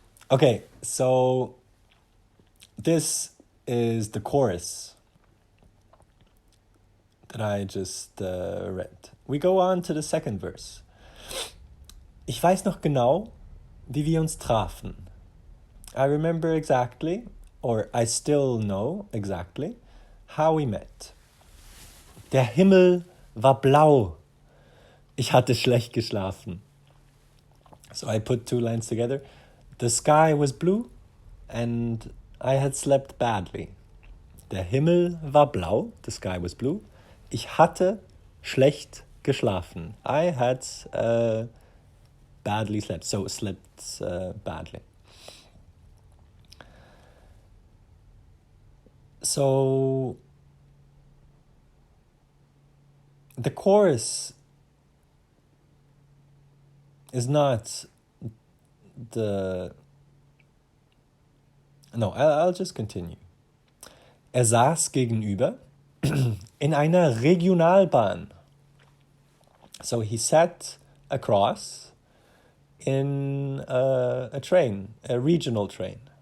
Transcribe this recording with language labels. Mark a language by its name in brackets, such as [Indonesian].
[English] Okay, so this is the chorus that I just read. We go on to the second verse. [German] Ich weiß noch genau, wie wir uns trafen. [English] I remember exactly, or I still know exactly, how we met. [German] Der Himmel war blau. Ich hatte schlecht geschlafen. [English] So I put two lines together. The sky was blue and I had slept badly. [German] Der Himmel war blau. [English] The sky was blue. [German] Ich hatte schlecht geschlafen. [English] I had badly slept. So slept badly. So the chorus is not the... No, I'll just continue. [German] Er saß gegenüber in einer Regionalbahn. [English] So he sat across in a train, a regional train.